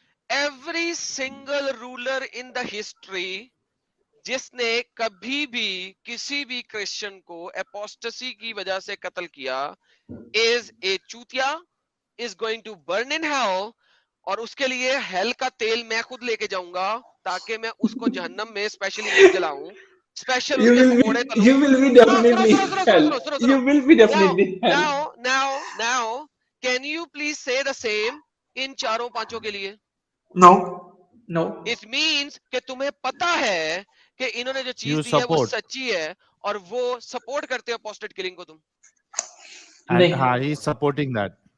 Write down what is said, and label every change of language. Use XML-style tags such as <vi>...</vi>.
<en>Every single ruler in the history</en> <hi>जिसने कभी भी किसी भी क्रिश्चियन को एपोस्टेसी की वजह से कत्ल किया is a चूतिया,</hi> <en>is going to burn in hell,</en> <hi>और उसके लिए हेल का तेल मैं खुद लेके जाऊंगा ताकि मैं उसको जहन्नम में स्पेशली नहीं जलाऊं, स्पेशल उसके पकौड़े तलूं।</hi> <en>You will be definitely hell. You will be definitely hell. Now, can you please say the same</en> <hi>इन चारों पांचों के लिए?</hi> <en>No. It means</en> <hi>कि तुम्हें पता है कि इन्होंने जो चीज दी है वो सच्ची है और वो सपोर्ट करते हैं अपोस्टेट किलिंग को तुम।</hi> <en>हाँ, he is supporting that.</en>